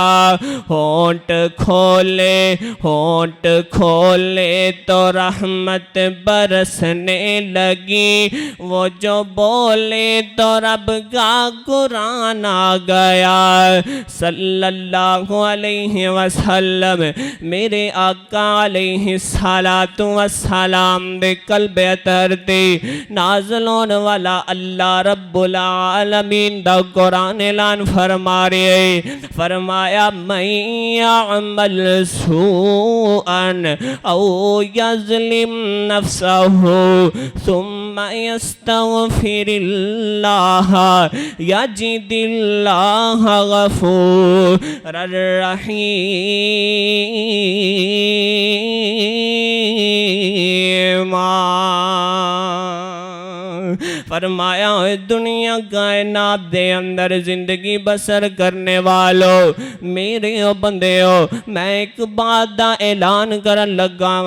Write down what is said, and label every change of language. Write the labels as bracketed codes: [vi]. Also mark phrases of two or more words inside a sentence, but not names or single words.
[ur] ہونٹ کھولے تو رحمت برسنے لگی، وہ جو بولے تو رب کا قرآن آ گیا. [ar] صلى الله عليه وسلم [pa] ਮੇਰੇ ਆਕਾ [ar] عليه الصلاة والسلام [pa] ਦੇ ਕਲਬ ਅਤਰ ਤੇ ਨਾਜ਼ਿਲ ਹੋਣ ਵਾਲੇ ਅੱਲਾਹ ਰੱਬੁਲ ਆਲਮੀਨ ਦਾ ਕੁਰਾਨ ਐਲਾਨ ਫ਼ਰਮਾ ਰਹੇ। [ar] फरमाया من يعمل سوءا أو يظلم نفسه ثم يستغفر الله يجد الله غفورا رحيما. [pa] ਫ਼ਰਮਾਇਆ ਦੁਨੀਆ ਕਾਇਨਾਤ ਦੇ ਅੰਦਰ ਜ਼ਿੰਦਗੀ ਬਸਰ ਕਰਨ ਵਾਲੋ ਮੇਰੇ ਓ ਬੰਦੇ ਹੋ, ਮੈਂ ਇਕ ਬਾਤ ਦਾ ਐਲਾਨ ਕਰਨ ਲੱਗਾ ਵਾਂ।